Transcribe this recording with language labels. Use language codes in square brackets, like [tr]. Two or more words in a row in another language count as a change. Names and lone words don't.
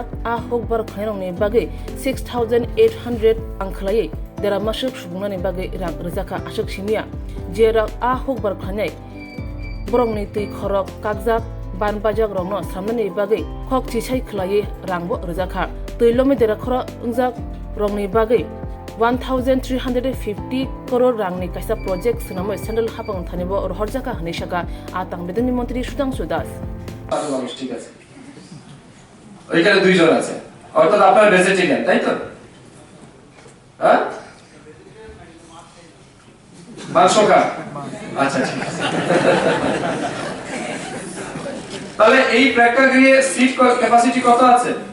[trp] a hokbar khairongni bagei 6800 angkhlai dera masuk subunani bagei rang rizaka ashok simia jera a hokbar khanai borongni tui khorok kakjak ban bajak rongno samnani bagei khok chisai khlai rangbo rizaka tuilomi dera khora angjak rongni bagei 1350 crore rangni kaisa project sunamo central hapang thanibo horjaka hanisaka atang bedeni মন্ত্রী Sudhangshu Das [bn] ঠিক আছে, ওইখানে 2 জন আছে, অর্থাৎ আপনার ভেজিটেরিয়ান, তাই তো? হ্যাঁ, মাংস খান, আচ্ছা ঠিক আছে। তাহলে এই প্রেক্ষাগৃহে সিট ক্যাপাসিটি কত আছে?